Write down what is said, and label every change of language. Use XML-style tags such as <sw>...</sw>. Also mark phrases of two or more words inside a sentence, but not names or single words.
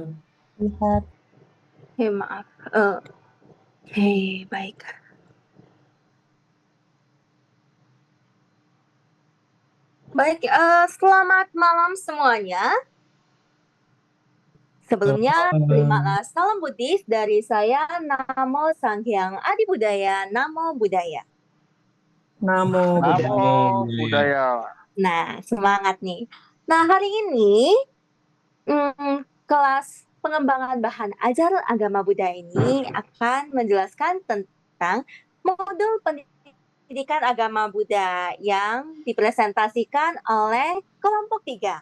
<id>Lihat. Maaf. Baik. Baik, selamat malam semuanya. Sebelumnya, terimalah salam Buddhis dari saya,</id> <pi>Namo Sanghyang Adi Budaya, Namo Buddhaya. Namo Buddhaya. Namo Buddhaya.</pi> <id>Nah, semangat nih. Nah, hari ini kelas pengembangan bahan ajar agama Buddha ini akan menjelaskan tentang modul pendidikan agama Buddha yang dipresentasikan oleh kelompok 3.</id>